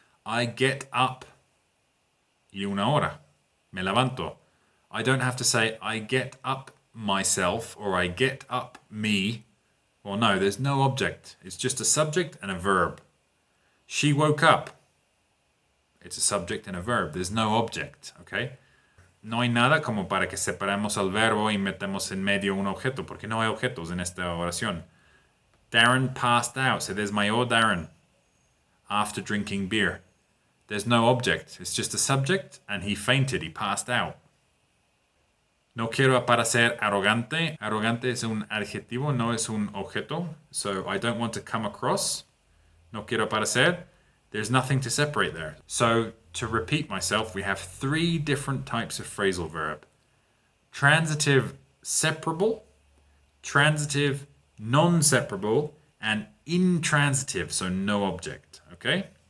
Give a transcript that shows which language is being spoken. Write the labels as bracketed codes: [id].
[en] I get up [es] y una hora. Me levanto. [en] I don't have to say I get up myself or I get up me. Well, no, there's no object. It's just a subject and a verb. She woke up. It's a subject and a verb. There's no object, okay? [es] no hay nada como para que separemos el verbo y metemos en medio un objeto, porque no hay objetos en esta oración. [en] Darren passed out. [es] Se desmayó [en] Darren after drinking beer. There's no object. It's just a subject, and he fainted. He passed out. [es] No quiero parecer arrogante. Arrogante es un adjetivo, no es un objeto. [en] So I don't want to come across. [es] No quiero parecer. [en] There's nothing to separate there. So to repeat myself, we have 3 different types of phrasal verb. Transitive separable, transitive non-separable, and intransitive, so no object, okay?